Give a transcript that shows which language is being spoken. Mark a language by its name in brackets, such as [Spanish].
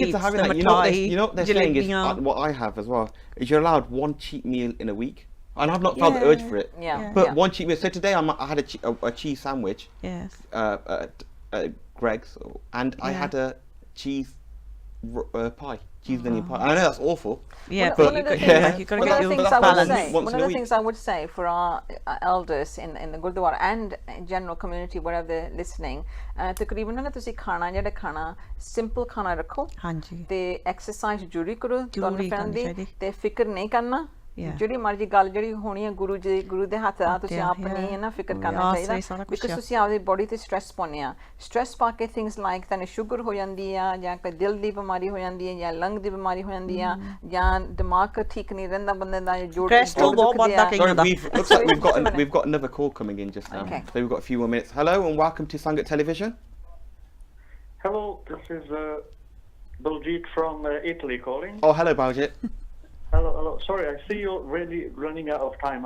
[English] the kids are having that, you know what they're saying is, what I have as well, is you're allowed one cheat meal in a week. And I've not felt the urge for it. But one cheat meal. So today I had a cheese sandwich. Yes. At Greg's, and I had a cheese pie. Cheese onion pie. And I know that's awful. Yeah, but you've got to get your balance. One of the things I would say for our elders in the Gurdwara and general community, wherever they're listening, [Punjabi] ਤਕਰੀਬਨ ਨਾ ਤੁਸੀਂ ਖਾਣਾ ਜਿਹੜਾ ਖਾਣਾ simple ਖਾਣਾ ਰੱਖੋ ਤੇ exercise ਜ਼ਰੂਰੀ ਕਰੋ ਤੁਹਾਨੂੰ ਫੈਨ ਦੀ ਤੇ ਫਿਕਰ ਨਹੀਂ ਕਰਨਾ ਜਿਹੜੀ ਮਰਜ਼ੀ ਗੱਲ ਜਿਹੜੀ ਹੋਣੀ ਹੈ ਗੁਰੂ ਦੇ ਹੱਥ ਆ ਤੁਸੀਂ ਆਪਣੀ ਨਾ ਫਿਕਰ ਕਰਨਾ ਚਾਹੀਦਾ ਬਿਕਾਜ਼ ਤੁਸੀਂ ਆਪਦੀ ਬੋਡੀ ਤੇ ਸਟ੍ਰੈਸ ਪਾਉਂਦੇ ਆ ਸਟ੍ਰੈਸ ਪਾ ਕੇ [English] things like [Punjabi] ਤੁਹਾਨੂੰ ਸ਼ੂਗਰ ਹੋ ਜਾਂਦੀ ਆ ਜਾਂ ਕੋਈ ਦਿਲ ਦੀ ਬਿਮਾਰੀ ਹੋ ਜਾਂਦੀ ਹੈ ਜਾਂ ਲੰਗ ਦੀ ਬਿਮਾਰੀ ਹੋ ਜਾਂਦੀ ਆ ਜਾਂ ਦਿਮਾਗ ਠੀਕ ਨਹੀਂ ਰਹਿੰਦਾ ਬੰਦੇ ਦਾ ਜੋੜ [English] looks like we've got another call coming in just now. So we've got a few more minutes. Hello and welcome to Sangat Television. Hello, this is Baljit from Italy calling. Oh, hello Baljit. Hello. Sorry, I see you're really running out of time.